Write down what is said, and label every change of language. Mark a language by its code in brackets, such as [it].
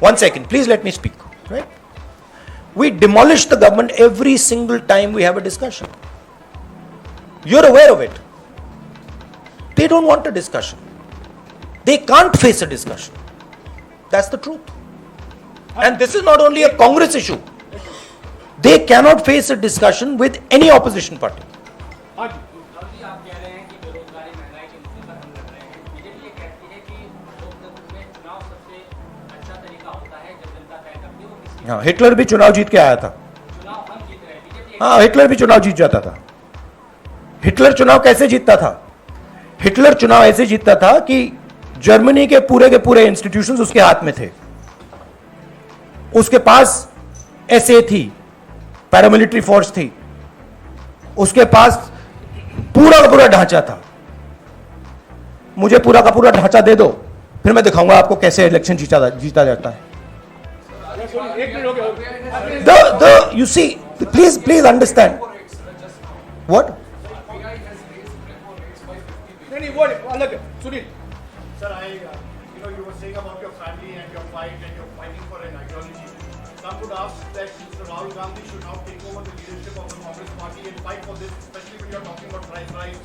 [en] 1 second, please let me speak. Right? We demolish the government every single time we have a discussion. You're aware of it. They don't want a discussion. They can't face a discussion. That's the truth. And this is not only a Congress issue. They cannot face a discussion with any opposition party. [hi] आप कह रहे हैं कि बेरोजगारी महंगाई के मुद्दे पर हम लड़ रहे हैं. बीजेपी ये कहती है कि लोकतंत्र में चुनाव सबसे अच्छा तरीका होता है जब जनता तय करती है वो किसकी. हाँ, हिटलर भी चुनाव जीत के आया था. चुनाव हम जीत रहे हैं. हाँ, हिटलर भी चुनाव जीत जाता था। हिटलर चुनाव कैसे जीतता था? हिटलर चुनाव ऐसे जीतता था कि जर्मनी के पूरे इंस्टीट्यूशंस उसके हाथ में थे। उसके पास एसए थी, पैरामिलिट्री फोर्स थी, उसके पास पूरा का पूरा ढांचा था। मुझे पूरा का पूरा ढांचा दे दो, फिर मैं दिखाऊंगा आपको कैसे इलेक्शन जीता जाता है। [en] You see, please understand. What? [hi] नहीं, वो अलग है। Sunil, [en] Sir, you were saying about your family and your fight and you're fighting for an ideology. Some would ask that Mr. Rahul Gandhi should now take over the leadership of the Congress party and fight for this, especially when you're talking about price rise.